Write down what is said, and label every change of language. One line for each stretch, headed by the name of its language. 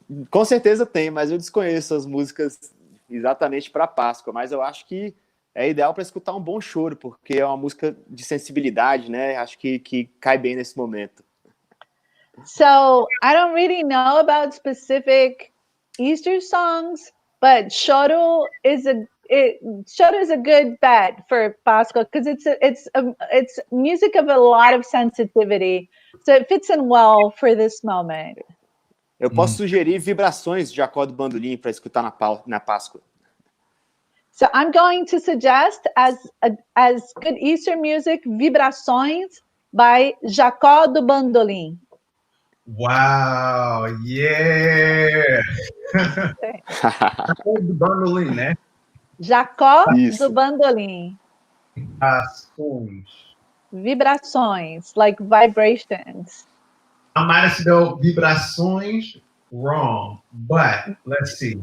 Portuguese: Com certeza tem, mas eu desconheço as músicas exatamente para Páscoa. Mas eu acho que é ideal para escutar um bom choro, porque é uma música de sensibilidade, né? Acho que cai bem nesse momento.
English: So, I don't really know about specific Easter songs, but choro is a good bet for Páscoa because it's music of a lot of sensitivity. So it fits in well for this moment. Eu posso sugerir vibrações de Jacó do Bandolim para escutar na Páscoa. So I'm going to suggest as good Easter music, Vibrações by Jacó do Bandolim. Wow, yeah. Jacó do Bandolim, né?
Portuguese: Jacó do Bandolim. Vibrações.
English: Vibrações, like vibrations. I might have spelled vibrações wrong, but let's see.